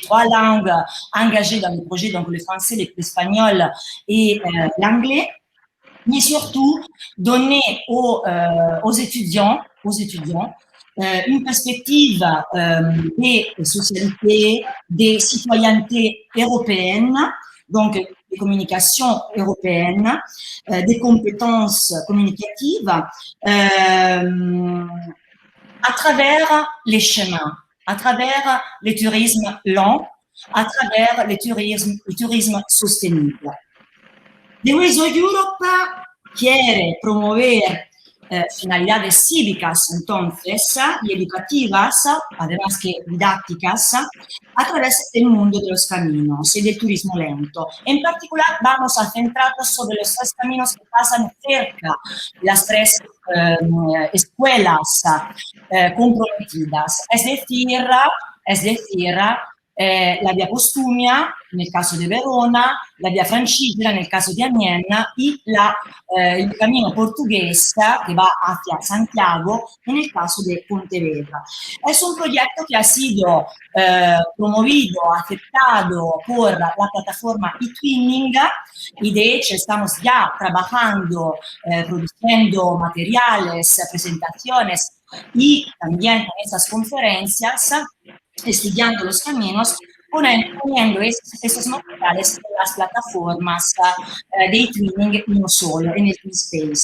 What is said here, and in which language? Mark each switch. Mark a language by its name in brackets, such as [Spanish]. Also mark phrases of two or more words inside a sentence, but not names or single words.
[French] 3 langues engagées dans le projet, donc le français, l'espagnol et l'anglais, mais surtout donner aux étudiants une perspective des socialités, des citoyennetés européennes, donc des communications européennes, des compétences communicatives à travers les chemins, à travers le tourisme lent, à travers le tourisme sostenible. [Spanish] The Ways of Europe quiere promover finalidades cívicas, entonces, y educativas, además que didácticas, a través del mundo de los caminos y del turismo lento. En particular, vamos a centrarnos sobre los 3 caminos que pasan cerca de las 3 escuelas comprometidas, es decir, la via Postumia [Italian] nel caso di [Spanish] Verona, la via Francigena [Italian] nel caso di [Spanish] Amiens y il Cammino portugués que va hacia Santiago [Italian] nel caso [Spanish] de Pontevedra. Es un proyecto que ha sido promovido, aceptado por la plataforma eTwinning y de hecho estamos ya trabajando, produciendo materiales, presentaciones y también con esas conferencias, estudiando los caminos, poniendo esos materiales en las plataformas de e-twinning y no solo, en el TwinSpace.